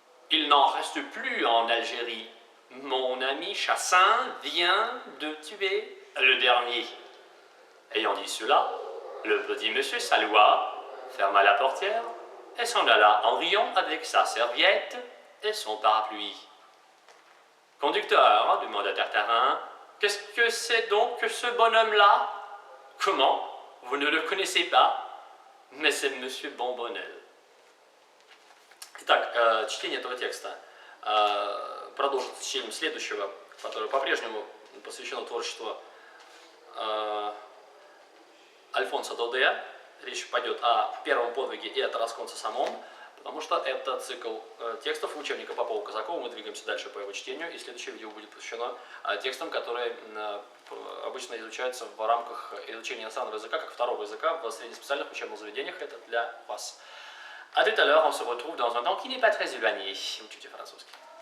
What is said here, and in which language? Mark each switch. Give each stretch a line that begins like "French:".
French: Il n'en reste plus en Algérie. Mon ami Chassin vient de tuer le dernier. » Ayant dit cela, le petit monsieur salua, ferma la portière et s'en alla en riant avec sa serviette et son parapluie. Conducteur, demanda Tartarin, qu'est-ce que c'est donc que ce bonhomme-là? Comment? Vous ne le connaissez pas? Mais c'est Monsieur Бомбонель.
Russian: Итак, чтение этого текста продолжит чтением следующего, которое по-прежнему посвящено творчеству Альфонсо Додея. Речь пойдет о первом подвиге и о Тарасконце самом, потому что это цикл текстов учебника Попова-Казакова. Мы двигаемся дальше по его чтению, и следующее видео будет посвящено текстам, которые обычно изучаются в рамках изучения иностранного языка, как второго языка в среднеспециальных учебных заведениях. Это для вас.
French: À tout à l'heure, on se retrouve dans un temps qui n'est pas très éloigné.
Russian: Учите французский.